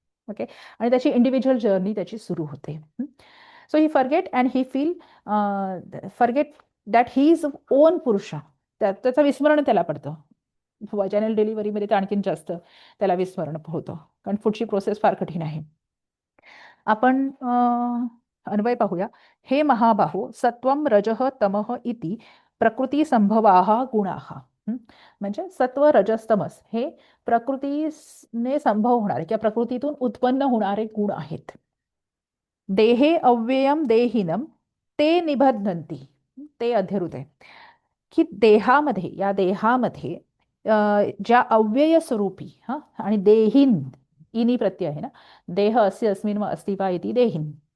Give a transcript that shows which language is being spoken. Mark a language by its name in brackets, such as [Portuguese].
[Marathi] Okay, आणि त्याची individual journey त्याची सुरू होते. [English] So he forget and he forget that he is own पुरुषा. [Marathi] त्याचं विस्मरण त्याला पडतं. वजॅनल डिलिव्हरीमध्ये तर आणखीन जास्त त्याला विस्मरण होतं, कारण पुढची प्रोसेस फार कठीण आहे. आपण अन्वय पाहूया. [Sanskrit] हे महाबाहो सत्वम रजः तमः इति प्रकृती संभवाः गुणाः. [Marathi] म्हणजे सत्व रजस तमस हे प्रकृतीने संभव होणारे किंवा प्रकृतीतून उत्पन्न होणारे गुण आहेत. [Sanskrit] देहे अव्ययम देहिनम ते निबध्नन्ति. [Marathi] ते अध्यरुत आहे की या देहामध्ये ज्या अव्यय स्वरूपी आणि देहीन इनी प्रत्यय आहे ना, [Sanskrit] देह अस्य अस्मिन् व अस्ति वा इति देहीन.